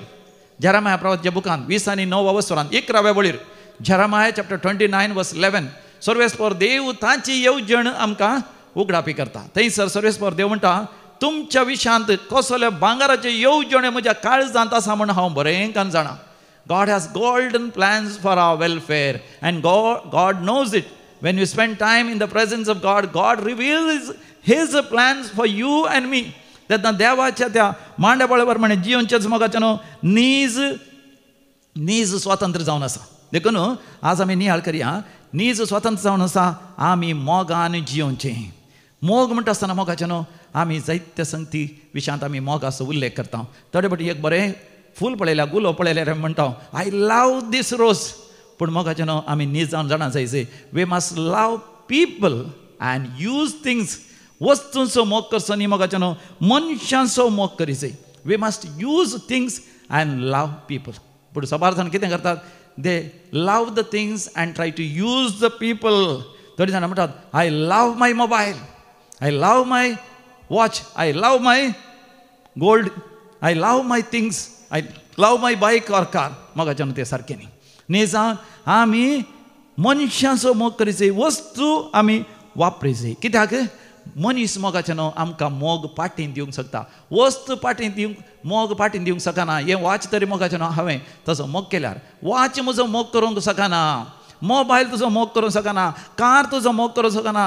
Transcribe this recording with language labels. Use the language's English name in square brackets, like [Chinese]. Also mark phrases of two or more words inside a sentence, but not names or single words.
[Konkani] जेरेमाया प्रवाच्या बुकांत 20 आणि 9 वसरांत 11व्या वळीर जेरेमाया चॅप्टर 29 वर्स 11 सर्वेस्पर देव तांची येवजण आमकां उगडापी करता. थंयसर सर्वेस्पर देव म्हणटा तुमच्या विशांत कसले भांगाराचे येवजणे म्हज्या काळजांत आसा म्हण हांव बरेंकान जाणा. [English] God has golden plans for our welfare and God knows it. When you spend time in the presence of God, God reveals His plans for you and me. [Konkani] तेन्ना देवाच्या त्या मांड्या प्रमाणे जियोनचेच मोगाचें नीज स्वातंत्र्य जावन आसा. देखून आज आमी नियाळ करया. नीज स्वातंत्र्य जावन आसा आमी मोगान जियोनचें. मोग म्हणटा आसतना मोगाचें आमी जायत्या संगती विशयांत आमी मोगाचो उल्लेख करता. थोडे फावटी एक बरें फूल पळयल्या, गुलो पळयल्यार म्हणटा [English] I love this rose. [Konkani] पूण मोगाचें आमी नीज जावन जाणा जायचे. [English] We must love people and use things. [Konkani] वस्तूंचो मोग करचो न्ही मोगाचें मनशांचो मोग करीचे. [English] We must use things and love people. [Konkani] पूण सबार जाण कितें करतात, [English] they love the things and try to use the people. [Konkani] थोडी जाणां म्हणटात [English] I love my mobile, I love my watch, I love my gold, I love my things, I love my bike or car. [Konkani] मोगाचें तें सारकें न्ही. न्ही जावन आमी मनशाचो मोग करीचे वस्तू आमी वापरीचे कित्याक मनीस मोगाचे न्हू आमकां मोग पाटीन दिवंक शकता वस्त पाटीन दिवंक मोग पाटीन दिवंक शकना हे वॉच तरी मोगाचे न्हू हांवें तसो मोग केल्यार वॉच म्हजो मोग करूंक शकना मोबायल तुजो मोग करूंक शकना कार तुजो मोग करूंक शकना